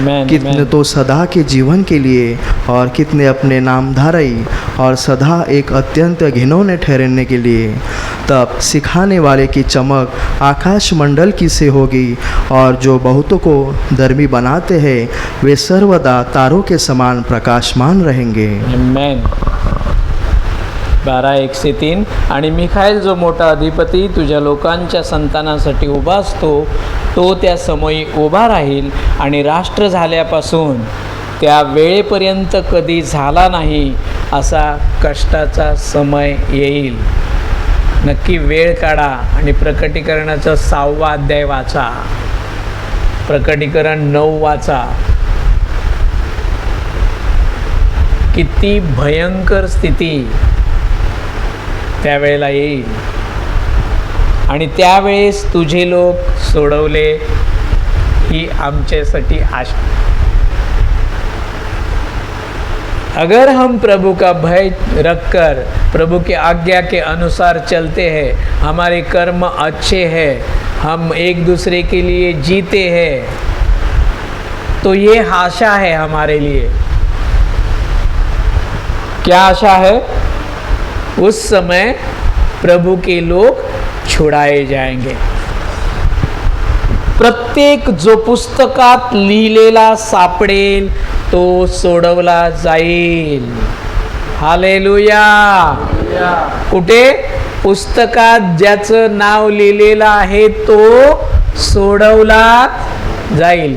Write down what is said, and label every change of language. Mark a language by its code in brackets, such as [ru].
[hi] कितने तो सदा के जीवन के लिए और कितने अपने नामधारी और सदा एक अत्यंत घिनौने ठहरने के लिए. तब सिखाने वाले की चमक आकाश मंडल की से होगी और जो बहुतों को धर्मी बनाते हैं वे सर्वदा तारों के समान प्रकाशमान रहेंगे. 12:1 से 3. [mr] आणि मिखाएल जो मोठा अधिपती तुझ्या लोकांच्या संतानासाठी उभा असतो, तो त्या समयी उभा राहील आणि राष्ट्र झाल्यापासून त्या वेळेपर्यंत कधी झाला नाही असा कष्टाचा समय येईल. नक्की वेळ काढा आणि प्रकटीकरणाचा 6वा अध्याय वाचा, प्रकटीकरण 9 वाचा. किती भयंकर स्थिती त्यावेळेला येईल आणि त्यावेळेस तुझे लोक सोडवले ही आमच्यासाठी आशा. [hi] अगर हम प्रभु का भय रखकर प्रभु की आज्ञा के अनुसार चलते हैं, हमारे कर्म अच्छे हैं, हम एक दूसरे के लिए जीते हैं, तो ये आशा है हमारे लिए. क्या आशा है? उस समय प्रभु के लोग छुड़ाए जाएंगे. [mr] प्रत्येक जो पुस्तकात लिहिलेला सापडेल तो सोडवला जाईल. हालेलुया. कुठे? पुस्तकात ज्याचं नाव लिहिलेलं आहे तो सोडवला जाईल.